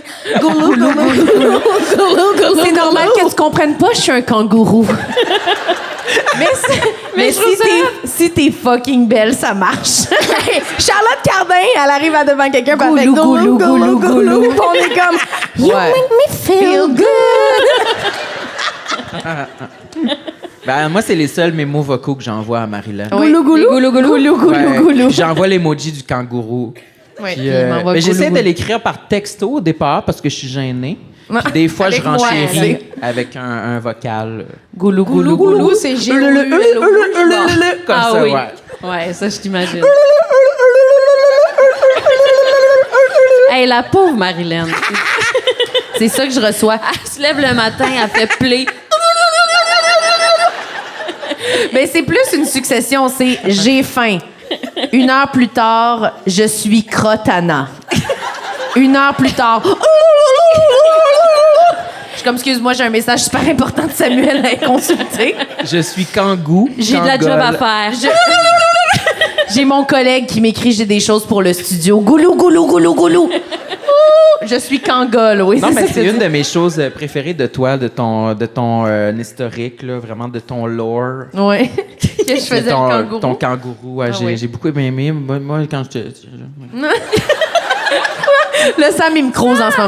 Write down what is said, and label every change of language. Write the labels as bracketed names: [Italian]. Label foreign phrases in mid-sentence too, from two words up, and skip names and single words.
[French] Goulou, goulou, goulou, goulou. C'est normal que tu comprennes pas, je suis un kangourou. Mais si t'es fucking belle, ça marche. Charlotte Cardin, elle arrive à devant quelqu'un puis elle fait Goulou, goulou, goulou. Puis on est comme, you Ouais. [English] make me feel good. [French] Ben, moi, c'est les seuls mémos vocaux que j'envoie à Marilyn. Oui. Goulou, goulou. Goulou, goulou, goulou, goulou, Ouais. goulou. Puis j'envoie l'emoji du kangourou. Ouais, Puis, puis il m'envoie mais j'essaie goulou, de l'écrire par texto au départ parce que je suis gênée. Ouais. Puis des fois, je Avec moi, renchéris avec un vocal. Goulou, Goulou, goulou, c'est G-O-U-L-O. Comme Ah ça, oui. ouais. Ouais, ça, je t'imagine. Hey, la pauvre Marilyn. C'est ça que je reçois. Elle se lève le matin, elle fait play. Ben, c'est plus une succession. C'est j'ai faim. 1 heure plus tard, je suis crotana. 1 heure plus tard. Je suis comme, excuse-moi, j'ai un message super important de Samuel à consulter. Je suis kangou. J'ai de la job à faire. J'ai mon collègue qui m'écrit j'ai des choses pour le studio. Goulou, goulou, goulou, goulou. Je suis kangol, oui. Non, mais ça c'est que une de mes choses préférées de toi, de ton historique, là, vraiment de ton lore. Oui. Que je faisais ton, le kangourou. Ton kangourou, ouais, Ah oui. j'ai beaucoup aimé. Moi, quand je te... Le Sam, il me crouse en ce moment.